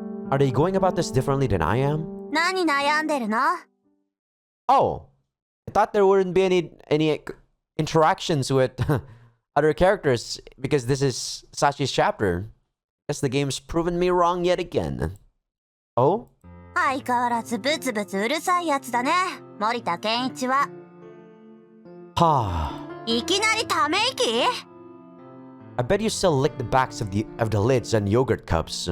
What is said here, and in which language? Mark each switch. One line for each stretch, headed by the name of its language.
English: Are they going about this differently than I am?
Japanese: 何悩んでるの？
English: Oh, I thought there wouldn't be any interactions with other characters because this is Sachi's chapter. Guess the game's proven me wrong yet again. Oh?
Japanese: 相変わらずブツブツうるさいやつだね、森田健一は。
English: Ha.
Japanese: いきなりため息？
English: I bet you still lick the backs of the lids on yogurt cups.